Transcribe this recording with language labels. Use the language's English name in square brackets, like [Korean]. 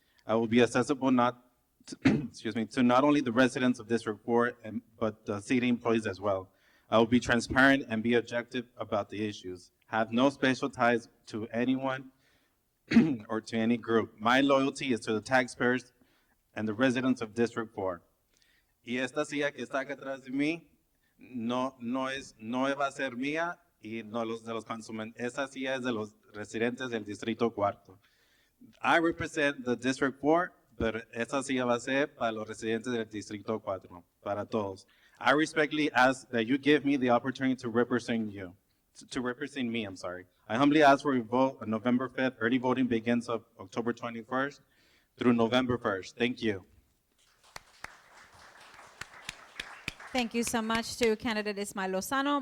[English] I will be accessible to not only the residents of District 4, but the city employees as well. I will be transparent and be objective about the issues. Have no special ties to anyone or to any group. My loyalty is to the taxpayers and the residents of District 4. [Spanish] Y esta silla que está acá atrás de mí no va a ser mía y no de los consumidores. Esa silla es de los residentes del Distrito 4. [English] I represent the District 4, [Spanish] pero esa silla va a ser para los residentes del Distrito 4, para todos. [English] I respectfully ask that you give me the opportunity to represent you, to represent me, I'm sorry. I humbly ask for your vote on November 5th. Early voting begins on October 21st through November 1st. Thank you. Thank you so much to candidate Ismael Lozano.